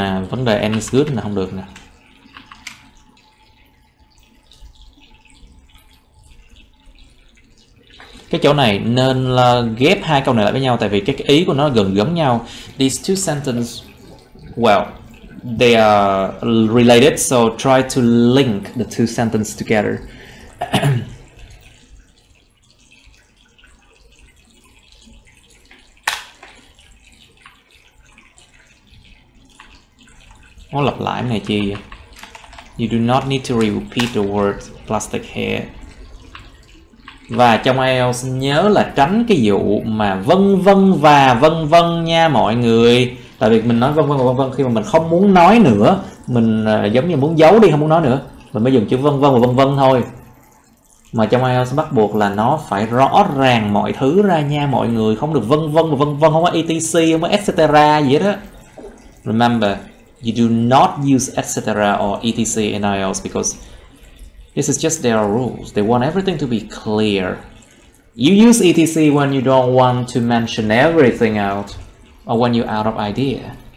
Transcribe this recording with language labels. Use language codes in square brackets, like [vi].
[vi] Vấn đề [en] and is good [vi] là không được nè. Cái chỗ này nên là ghép hai câu này lại với nhau, tại vì cái ý của nó gần giống nhau. [en] These two sentences, well, they are related, so try to link the two sentences together. [vi] Nó lặp lại này chi vậy? [en] You do not need to repeat the word plastic here. [vi] Và trong IELTS nhớ là tránh cái vụ mà vân vân và vân vân nha mọi người. Tại vì mình nói vân vân và vân vân khi mà mình không muốn nói nữa, mình giống như muốn giấu đi, không muốn nói nữa, mình mới dùng chữ vân vân và vân vân thôi. Mà trong IELTS bắt buộc là nó phải rõ ràng mọi thứ ra nha mọi người, không được vân vân và vân vân, không có etc, không có etc gì hết đó. [en] Remember, you do not use etc or etc in IELTS because this is just their rules. They want everything to be clear. You use etc when you don't want to mention everything out or when you're out of idea.